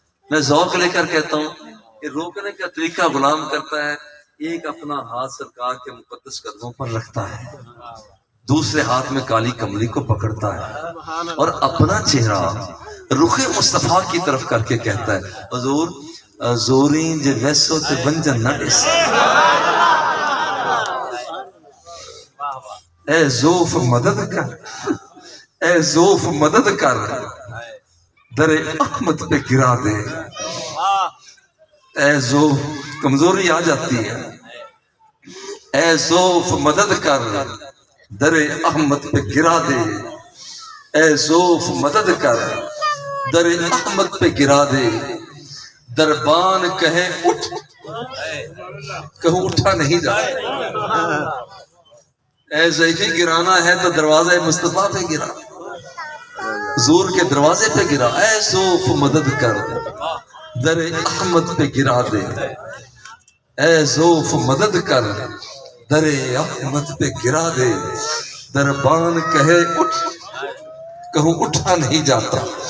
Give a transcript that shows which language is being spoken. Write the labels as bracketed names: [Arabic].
[Urdu] میں ذوق لے کر کہتا ہوں کہ روکنے کا طریقہ غلام کرتا ہے, ایک اپنا ہاتھ سرکار کے مقدس قدموں پر رکھتا ہے, دوسرے ہاتھ میں کالی کملی کو پکڑتا ہے اور اپنا چہرہ رخ مصطفیٰ کی طرف کر کے کہتا ہے حضور [Saraiki] زوریں جے ویسو تے بنجن نہ ڈیسا. [Urdu] اے زوف مدد کر, اے زوف مدد کر, در احمد پہ گرا دے. اے زوف کمزوری آ جاتی ہے, اے زوف مدد کر در احمد پہ گرا دے. اے زوف مدد کر در احمد پہ گرا دے. دربان کہے اٹھ, کہوں اٹھا نہیں جاتا. اے ضعیفی گرانا ہے تو دروازے مصطفیٰ پہ گرا, حضور کے دروازے پہ گرا. اے زوف مدد کر در احمد پہ گرا دے. اے زوف مدد کر در احمد پہ گرا دے. دربان کہے اٹھ, کہوں اٹھا نہیں جاتا.